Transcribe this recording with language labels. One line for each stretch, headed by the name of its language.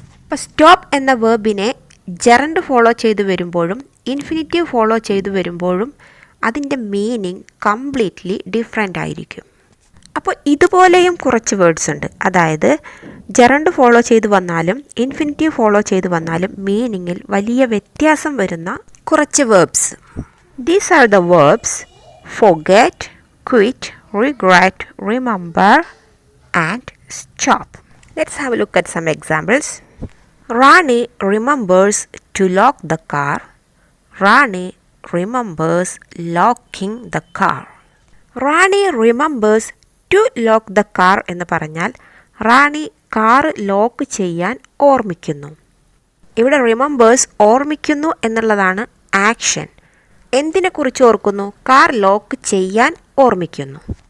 Malayalam: അപ്പോൾ സ്റ്റോപ്പ് എന്ന വേർബിനെ gerund follow ചെയ്തു വരുമ്പോഴും ഇൻഫിനിറ്റീവ് ഫോളോ ചെയ്തു വരുമ്പോഴും അതിൻ്റെ മീനിങ് കംപ്ലീറ്റ്ലി ഡിഫറെൻ്റ് ആയിരിക്കും. അപ്പോൾ ഇതുപോലെയും കുറച്ച് വേർഡ്സ് ഉണ്ട്. അതായത് ജെറണ്ട് ഫോളോ ചെയ്തു വന്നാലും ഇൻഫിനിറ്റീവ് ഫോളോ ചെയ്തു വന്നാലും മീനിങ്ങിൽ വലിയ വ്യത്യാസം വരുന്ന കുറച്ച് verbs.
English: These are the verbs forget, quit, regret, remember and stop. Let's have a look at some examples. Rani remembers to lock the car. Rani remembers locking the car. Rani remembers to lock the car
Malayalam: എന്ന് പറഞ്ഞാൽ റാണി car lock ചെയ്യാൻ ഓർമ്മിക്കുന്നു. ഇവിടെ remembers ഓർമ്മിക്കുന്നു എന്നുള്ളതാണ് action. എന്തിനെക്കുറിച്ച് ഓർക്കുന്നു? Car lock ചെയ്യാൻ ഓർമ്മിക്കുന്നു.